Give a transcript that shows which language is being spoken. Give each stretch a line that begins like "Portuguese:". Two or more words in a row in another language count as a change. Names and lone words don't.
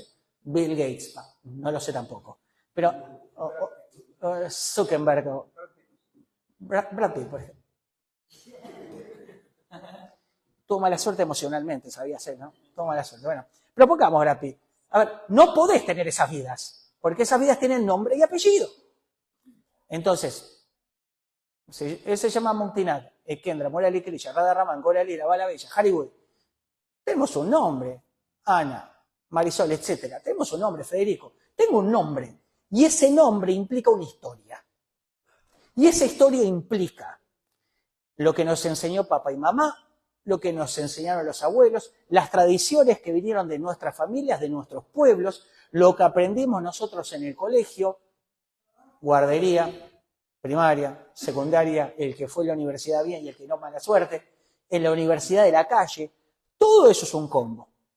Spanish: Bill Gates, no lo sé tampoco. Pero Zuckerberg, Brad Pitt, por ejemplo. Tuvo mala suerte emocionalmente, sabía ser, ¿no? Tuvo mala suerte. Bueno, pero pongamos Brad Pitt. A ver, no podés tener esas vidas, porque esas vidas tienen nombre y apellido. Entonces, él se llama Montinat, Ekendra, Morali Krisha, Radha Raman, Gora Lira, Bala Bella, Hollywood. Tenemos un nombre, Ana, Marisol, etc. Tenemos un nombre, Federico. Tengo un nombre. Y ese nombre implica una historia. Y esa historia implica lo que nos enseñó papá y mamá, lo que nos enseñaron los abuelos, las tradiciones que vinieron de nuestras familias, de nuestros pueblos, lo que aprendimos nosotros en el colegio, guardería, primaria, secundaria, el que fue a la universidad bien y el que no, mala suerte, en la universidad de la calle, todo eso es un combo.